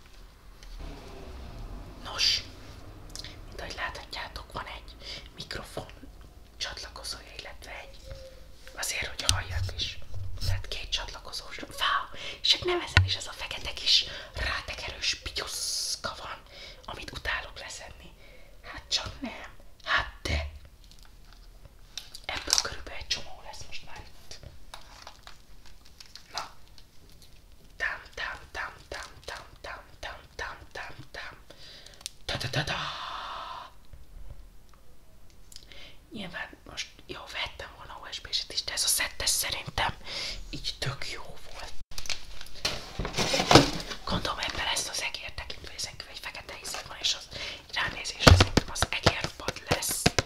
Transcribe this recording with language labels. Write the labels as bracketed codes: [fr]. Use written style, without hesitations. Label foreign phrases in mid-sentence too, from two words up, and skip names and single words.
[hu] Nos, mint ahogy láthatjátok, van egy mikrofon csatlakozója, illetve egy azért, hogy halljak is. Tehát két csatlakozós. Wow! És nem ezen is ez a fekete kis rátekerős pityuszka van, amit utálok leszedni. Hát csak nem. Hát de. Ebből körülbelül egy csomó lesz most már itt. Na. Tam tam tam tam tam tam tam tam tam tam. Ta ta ta ta. Nyilván most jó, vettem volna USB-set is, de ez a szettes szerintem így tök jó volt. Gondolom ebben lesz az egér tekintve, ezen kívül egy fekete ízé van, és az ránézésre szerintem az egérpad lesz.